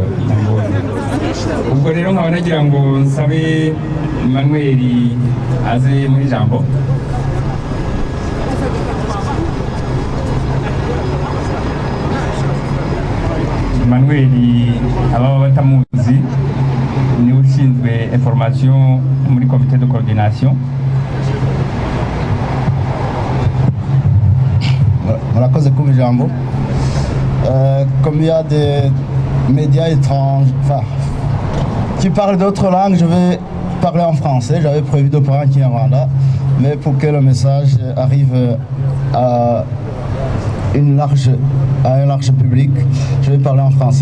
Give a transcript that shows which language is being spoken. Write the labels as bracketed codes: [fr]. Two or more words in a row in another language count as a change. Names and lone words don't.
[rw] Ubwo rero nkaba nagira ngo nsabe Emmanuel aze muri jambo. Emmanuel ababa batamuzi ni ushinzwe information muri [fr] comité de coordination. [rw] Murakoze ku ijambo. [fr] Comme il y a des médias étrangers, enfin, qui parlent d'autres langues, je vais parler en français. J'avais prévu de parler en Kinyarwanda, mais pour que le message arrive à un large public, je vais parler en français.